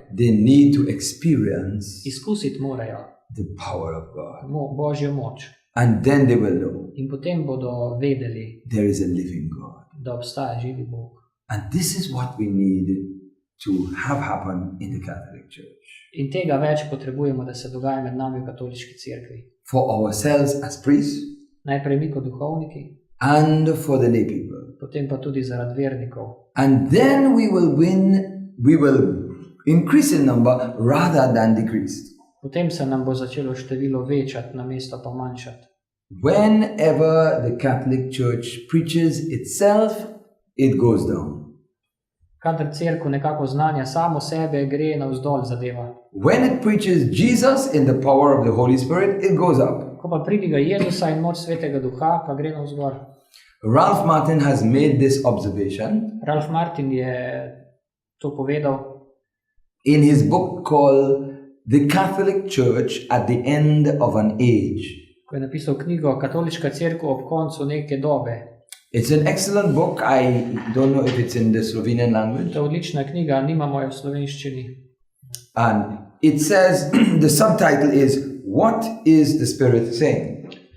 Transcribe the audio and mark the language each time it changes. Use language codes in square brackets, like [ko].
[en] They need to experience [sl] Izkusiti morajo [en] the power of God. [sl] Božjo moč. [en] And then they will know [sl] In potem bodo vedeli, [en] there is a living God. [sl] da obstaja živi Bog. [en] And this is what we need to have happen in the Catholic Church. [sl] In tega več potrebujemo, da se dogaja med nami v katoliški cerkvi. [en] For ourselves as priests [sl] Najprej mi kot duhovniki, [en] and for the lay people. [sl] potem pa tudi zaradi vernikov. [en] And then we will increase in number rather than decrease. [sl] Potem se nam bo začelo število večati, namesto pa manjšati. [en] Whenever the Catholic Church preaches itself, it goes down. [sl] Kadar cerkev nekako znanja samo sebe, gre navzdol zadeva. [en] When it preaches Jesus in the power of the Holy Spirit, it goes up. [sl] Ko pa pridiga Jezusa in moč Svetega Duha, pa gre navzgor. [en] Ralph Martin has made this observation [sl] Ralph Martin je to povedal [en] in his book called The Catholic Church at the End of an Age. [sl] ko je napisal knjigo Katoliška cerkev ob koncu neke dobe. [en] It's an excellent book. I don't know if it's in the Slovenian language. [sl] To je odlična knjiga, nimamo jo v slovenščini. [en] And it says, the subtitle is, What is the Spirit saying?